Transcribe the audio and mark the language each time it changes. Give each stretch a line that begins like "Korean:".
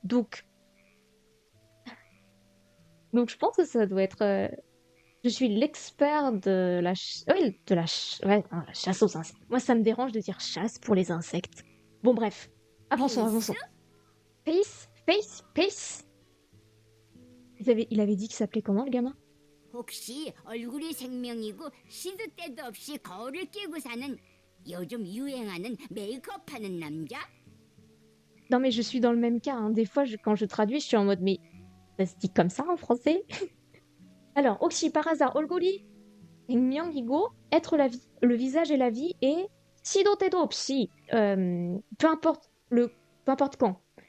French: Donc je pense que ça doit être. Je suis l'expert de oui, ouais, non, la chasse aux insectes. Moi, ça me dérange de dire chasse pour les insectes. Bon, bref. Avançons,
Korean: 페이스?
French: avançons. Pace, pace, pace. Il avait dit qu'il s'appelait comment, le gamin?
Korean: 혹시 얼굴이 생명이고 시도 때도 없이 거울을 끼고 사는 요즘 유행하는 메이크업하는 남자?
French: Non, mais je suis dans le même cas, hein. Des fois, quand je traduis, je suis en mode, mais ça se dit comme ça en français? Alors, Oxy, par hasard, Olgori, Myanghigo, être la vie, le visage et la vie, et Shido Tedo, Psi, peu importe quand.